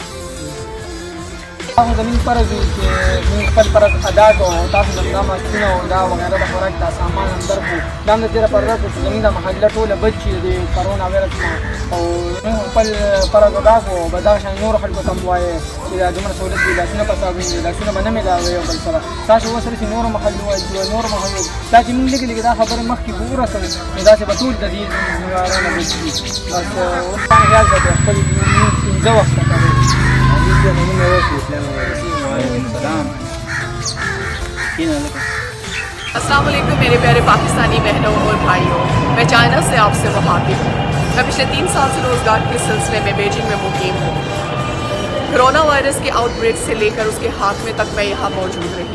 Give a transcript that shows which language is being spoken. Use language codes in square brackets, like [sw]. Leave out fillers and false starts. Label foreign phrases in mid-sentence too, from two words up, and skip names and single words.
[ps] هغه زموږ فرض دی چې موږ خپل فرض ادا کوو او تاسو زموږ دا ماسکونه او دا وغیره د خوراک دا سامان هم درکړو دا هم د دې لپاره درکړو چې زموږ دا محله ټوله بچ شي د کرونا وایرس نه او موږ خپل فرض ادا کوو به دغه شان نورو خلکو ته هم ووایې چې دا دومره سهولت دي لاسونه په صابون دي لاسونه به نه میلاوئ یو بل سره تاسو ورسره چې نورو محلو وایي چې نورو محلو دا چې موږ لږې لږې دا خبرې مخکې به ورسوو نو داسې به ټول د دې ذمهوارانه بچ شي بس اوس خیال ساتئ خپل لمونځ پنځه وخته کوئ [ar] السلام عليكم [ur] میرے پیارے پاکستانی بہنوں اور بھائیوں، میں چائنا سے آپ سے مخاطب ہوں. میں پچھلے 3 سال سے روزگار کے سلسلے میں بیجنگ میں مقیم ہوں. کورونا وائرس کے آؤٹ بریک سے لے کر اس کے خاتمے تک میں یہاں موجود رہی.